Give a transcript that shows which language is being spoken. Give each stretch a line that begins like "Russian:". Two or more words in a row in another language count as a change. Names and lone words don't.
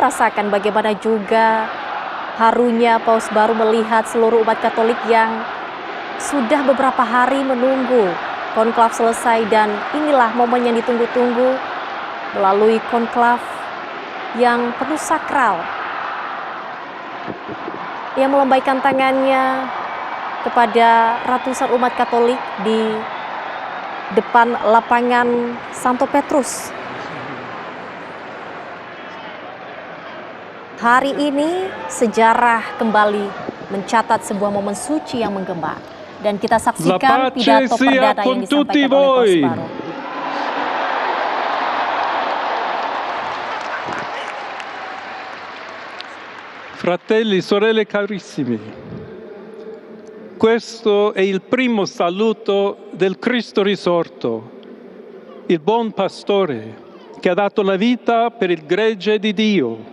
Indonesian: merasakan bagaimana juga harunya paus baru melihat seluruh umat Katolik yang sudah beberapa hari menunggu konklav selesai, dan inilah momen yang ditunggu-tunggu melalui konklav yang penuh sakral, yang melambaikan tangannya kepada ratusan umat Katolik di depan lapangan Santo Petrus. Hari ini sejarah kembali mencatat sebuah momen suci yang menggema, dan kita saksikan pidato perdana yang disampaikan oleh paus baru.
Italian: Fratelli, sorelle carissimi, questo è il primo saluto del Cristo risorto, il buon pastore che ha dato la vita per il gregge di Dio.